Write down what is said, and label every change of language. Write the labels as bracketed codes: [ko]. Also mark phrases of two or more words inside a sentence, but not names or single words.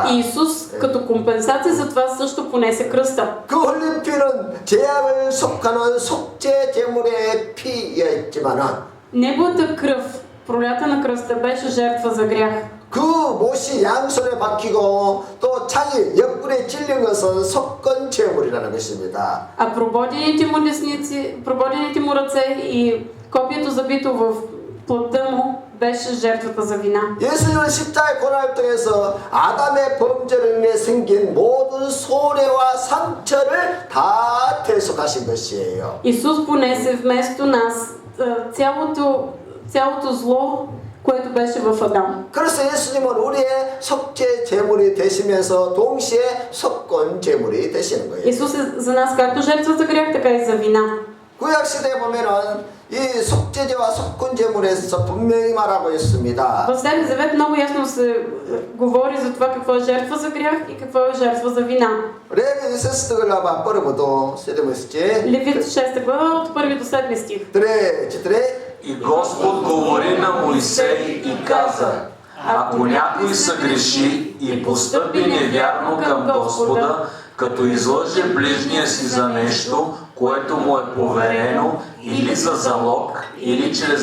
[bg] И Исус, като компенсация за това, също понесе кръста. [ko] 그 흘린 피는 제약을 속하는 속죄 제물의 피였지만은 [bg] Неговата кръв, пролята на кръста, беше жертва за грях. [ko] 그 못이 양손에 박히고 또 창이 옆구리에 찔린 것은 속건 제물이라는 것입니다. [bg] А прободените му десници, прободените му ръце и копието забито в плътта му беше жертвата за вина. [ko] 예수님은 십자가의 고난을 통해서 아담의 범죄로 인해 생긴 모든 손해와 상처를 다 대속하신 것이에요. [bg] Исус понесе вместо нас цялото зло, което беше в Адам. [ko] 그래서 예수님은 우리의 속죄 제물이 되시면서 동시에 속건 제물이 되시는 거예요. [bg] Исус е за нас както жертва за грях, така и за вина. [ko] 구약 시대에 보면은 이 속죄제와 속건 제물에서 분명히 말하고 있습니다. [bg] В Стария завет много ясно се говори за това какво е жертва за грях и какво е жертва за вина. 레위 6 глава първото 7 стих. Левит 6 глава от 1 до 7 стих. четире. И Господ говори на Моисей и каза: ако някой съгреши и постъпи невярно към Господа, като излъже ближния си за нещо, което му е поверено, или за залог, или чрез